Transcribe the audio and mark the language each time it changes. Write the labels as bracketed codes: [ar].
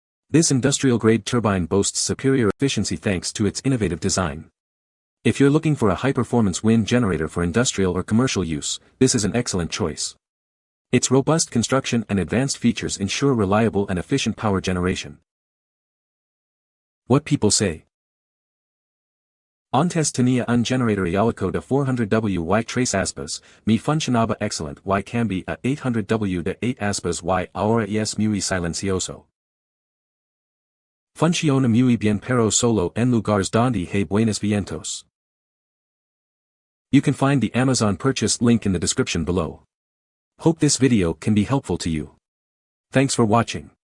[en] This industrial-grade turbine boasts superior efficiency thanks to its innovative design. If you're looking for a high-performance wind generator for industrial or commercial use, this is an excellent choice. Its robust construction and advanced features ensure reliable and efficient power generation. What people say. [es] Antes tenía un generator eólico de 400W y 3 aspas, mi funcionaba excelente y cambié a 800W de 8 aspas y ahora es muy silencioso. Funciona muy bien pero solo en lugares donde hay buenos vientos. [en] You can find the Amazon purchase link in the description below. Hope this video can be helpful to you. Thanks for watching.